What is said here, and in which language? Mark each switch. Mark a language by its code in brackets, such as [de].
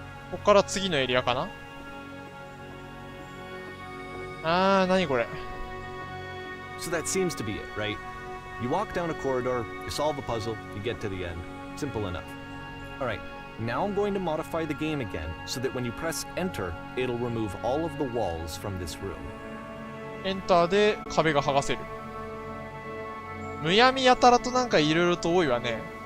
[ja] こっから次のエリアかな？何これ？ [en] So that seems to be it, right? You walk down a corridor, you solve a puzzle, you get to the end. Simple enough. Alright, now I'm going to modify the game again so that when you press enter, it'll remove all of the walls from this room. [ja] エンターで壁が剥がせる。むやみやたらとなんかいろいろと多いわね。